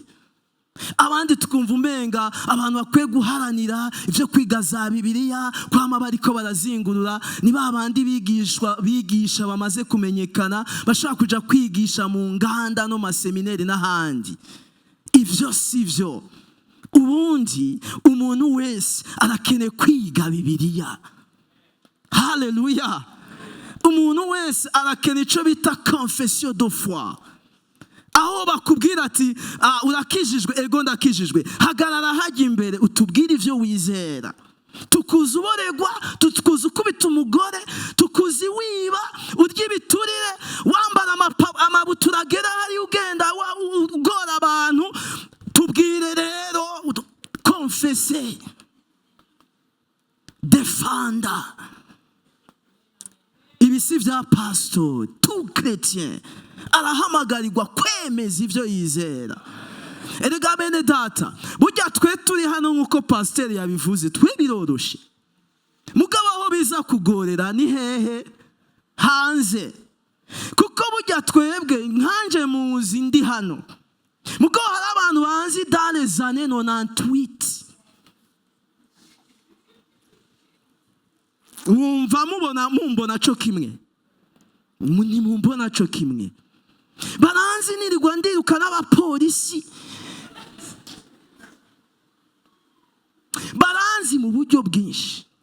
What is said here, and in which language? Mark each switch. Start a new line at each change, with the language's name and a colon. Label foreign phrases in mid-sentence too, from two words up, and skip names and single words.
Rundi: Abandi tukumva umenga abantu bakwiye guharanira ivyo kwiga za Bibiliya, kwama bariko barazingurura, ni babandi bigisha bamaze kumenyekana, bashaka kuja kwigisha mu nganda no maseminari n'ahandi. Ivyo sivyo. Ubundi umuntu wese arakene kwiga Bibiliya. Haleluya. Umuntu wese arakene ico bita
French: confession de foi,
Rundi: aho bakubwira ati urakijijwe, ego ndakijijwe, hagarara hajya imbere utubwire ivyo wizera. Tukuzi uboregwa, tukuzi ukubita umugore, tukuzi wiba, urya ibiturire, wambara amabutura agera hari ugenda ugora abantu. Tubwire rero, confesser, defanda. Ibi si vya pastor,
French: tout chrétien
Rundi: arahamagarirwa kwemeza ivyo yizera. Erega bene data, burya twe turi hano nkuko pastor yabivuze, twe biroroshe. Mugabo aho biza kugorera ni hehe? Hanze. Kuko burya twebwe nkanje muzi ndi hano, mugo hari abantu banzi
French: dans les années 98.
Rundi: Umva mumbona cyo kimwe, muni mumbona cyo kimwe. Baranzi nirirwa ndiruka n'abapolisi, baranzi mu buryo bwinshi.